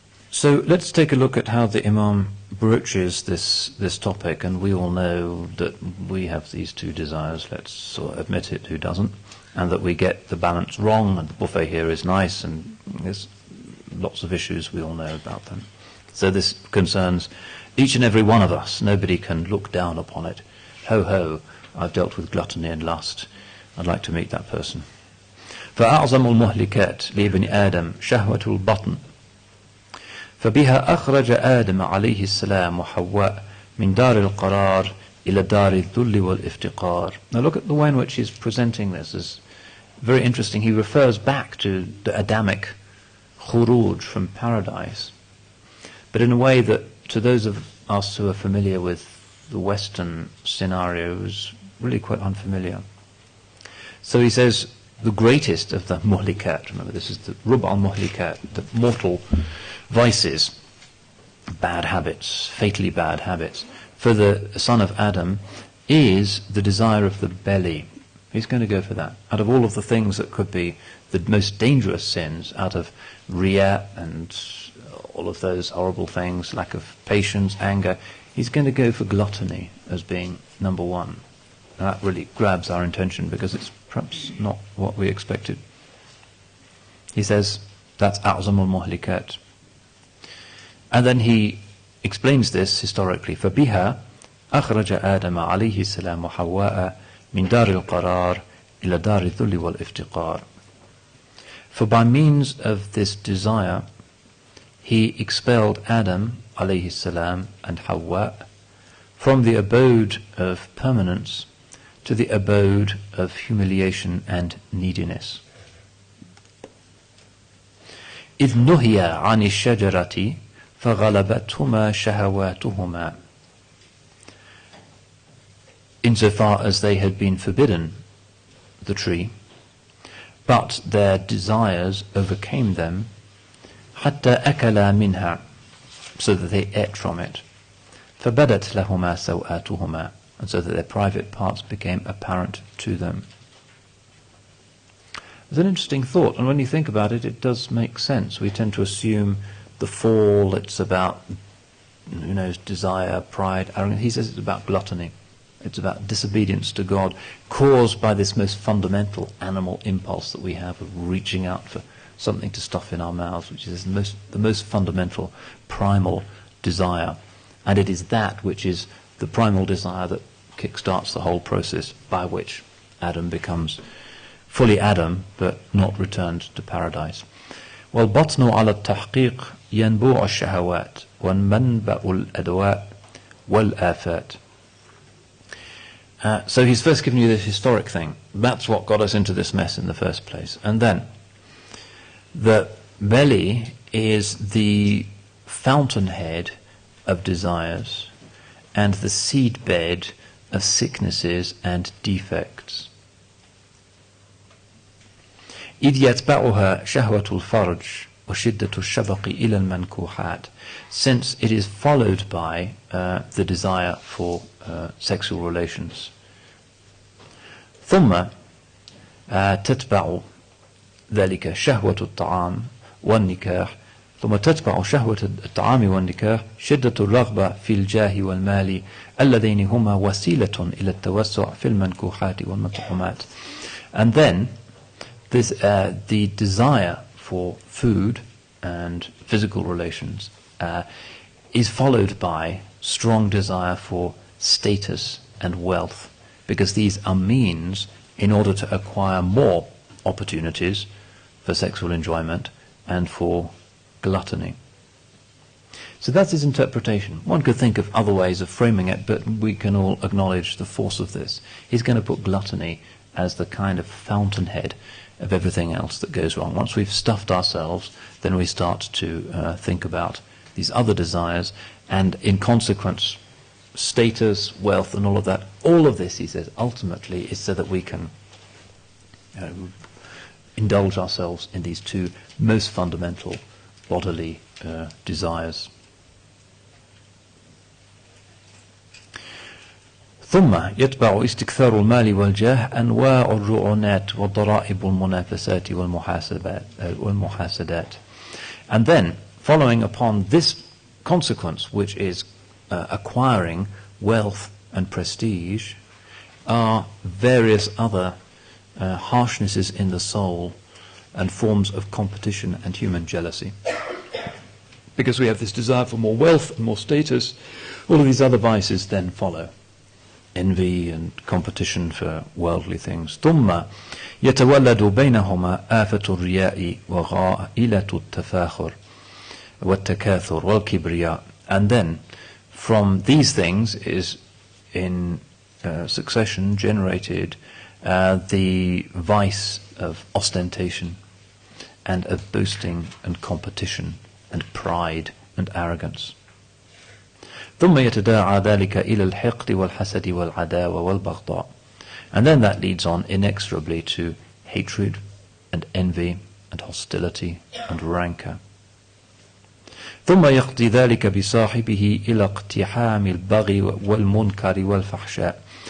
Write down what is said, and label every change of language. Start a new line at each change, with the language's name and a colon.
English: So let's take a look at how the Imam broaches this topic, and we all know that we have these two desires, let's sort of admit it, who doesn't, and that we get the balance wrong, and the buffet here is nice, and there's lots of issues, we all know about them. So this concerns each and every one of us. Nobody can look down upon it. Ho ho, I've dealt with gluttony and lust. I'd like to meet that person.
Arabic: فأعظم المهلكات لابن آدم شهوة البطن فبها أخرج آدم عليه السلام وحواء من دار القرار إلى دار الذل والافتقار.
English: Now look at the way in which he's presenting this. It's very interesting. He refers back to the Adamic khuruj from paradise, but in a way that to those of us who are familiar with the Western scenario is really quite unfamiliar. So he says the greatest of the muhlikat, remember this is the rub' al-muhlikat, the mortal vices, bad habits, fatally bad habits, for the son of Adam is the desire of the belly. He's going to go for that. Out of all of the things that could be the most dangerous sins, out of riya and all of those horrible things, lack of patience, anger, he's going to go for gluttony as being number one. And that really grabs our attention because it's perhaps not what we expected. He says that's
Arabic: أعظم المهلكات.
English: And then he explains this historically.
Arabic: فبها أخرج آدم عليه السلام وحواء من دار القرار إلى دار الذل والافتقار.
English: For by means of this desire, he expelled Adam alayhi salam and Hawa from the abode of permanence to the abode of humiliation and neediness.
Arabic: إذ نهي عن الشجرة فغلبتهما شهواتهما.
English: Insofar as they had been forbidden the tree, but their desires overcame them,
Arabic: حتى أكلا منها,
English: so that they ate from it,
Arabic: فبدت لهما سوآتهما,
English: and so that their private parts became apparent to them. It's an interesting thought, and when you think about it, it does make sense. We tend to assume the fall, it's about, who knows, desire, pride, arrogance. He says it's about gluttony. It's about disobedience to God, caused by this most fundamental animal impulse that we have of reaching out for something to stuff in our mouths, which is the most fundamental, primal desire. And it is that which is the primal desire that kickstarts the whole process by which Adam becomes fully Adam, but not returned to paradise.
Arabic: والبطن على التحقيق ينبوع الشهوات ومنبأ الأدواء والآفات.
English: So he's first given you this historic thing. That's what got us into this mess in the first place. And then the belly is the fountainhead of desires and the seedbed of sicknesses and defects.
Arabic: إذ يتبعها شهوة الفرج وشدة الشبق إلى المنكوحات,
English: since it is followed by the desire for sexual relations.
Arabic: ثم تتبع ذلك شهوة الطعام والنكاح, ثم تتبع شهوة الطعام والنكاح شدة الرغبة في الجاه والمال اللذين هما وسيلة إلى التوسع في المنكوحات والمطعومات.
English: And then this, the desire for food and physical relations is followed by strong desire for status and wealth, because these are means in order to acquire more opportunities for sexual enjoyment and for gluttony. So that's his interpretation. One could think of other ways of framing it, but we can all acknowledge the force of this. He's going to put gluttony as the kind of fountainhead of everything else that goes wrong. Once we've stuffed ourselves, then we start to think about these other desires, and in consequence, status, wealth, and all of that. All of this, he says, ultimately is so that we can indulge ourselves in these two most fundamental bodily desires.
Arabic: ثم يتبع استكثار المال والجاه أنواع الرعونات والضرائب والمنافسات والمحاسدات.
English: And then, following upon this consequence, which is acquiring wealth and prestige, are various other harshnesses in the soul and forms of competition and human jealousy. Because we have this desire for more wealth and more status, all of these other vices then follow. Envy and competition for worldly things.
Arabic: ثم يتولد بينهما آفة الرياء وغائلة التفاخر والتكاثر والكبرياء.
English: And then from these things is in succession generated the vice of ostentation and of boasting and competition and pride and arrogance.
Arabic: ثم يتداعى ذلك إلى الحقد والحسد والعداوة والبغضاء.
English: And then that leads on inexorably to hatred and envy and hostility and rancor.
Arabic: ثم يقضي ذلك بصاحبه إلى اقتحام البغي والمنكر والفحشاء.